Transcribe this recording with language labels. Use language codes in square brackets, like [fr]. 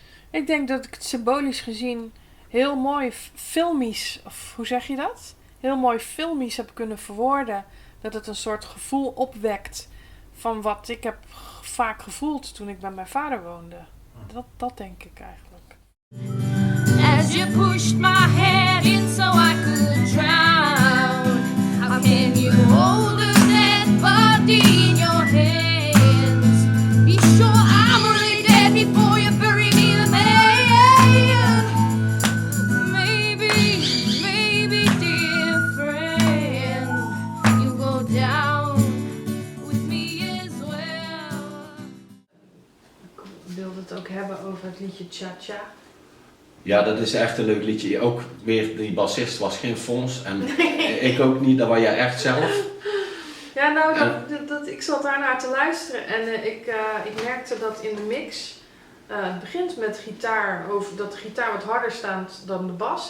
[nl] Ik denk dat ik het symbolisch gezien heel mooi filmisch, of hoe zeg je dat? Heel mooi filmisch heb kunnen verwoorden. Dat het een soort gevoel opwekt van wat ik heb vaak gevoeld toen ik bij mijn vader woonde. Dat denk ik eigenlijk. [en] As you pushed my head in so I could drown. How can you hold a dead body in your hands? Be sure I'm really dead before you bury me in there. Maybe, dear friend, you go down with me as well. [nl] Ik wilde het ook hebben over het liedje Cha Cha. Ja, dat is echt een leuk liedje. Ook weer, die bassist was geen Fons en ik ook niet, dat was jij echt zelf. Ja, nou, ik zat daarnaar te luisteren en ik merkte dat in de mix, het begint met gitaar, dat de gitaar wat harder staat dan de bas.